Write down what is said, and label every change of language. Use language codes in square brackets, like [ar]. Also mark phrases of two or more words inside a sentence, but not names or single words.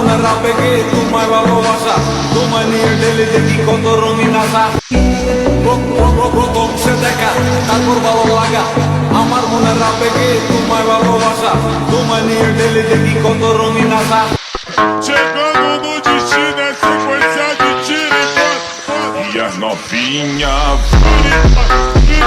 [bn] আবেগে তোমায় ভালোবাসা, তোমায় নিয়ে ডেলি দেখি কত রঙিন আশা। প্রথম সে দেখা তারপর ভালো লাগা, আমার মনের আবেগে তোমায় ভালোবাসা, তোমায় নিয়ে ডেলি দেখি কত রঙিন আশা। [pt] Chegando no destino é sequência de tiro e foto. E as novinha.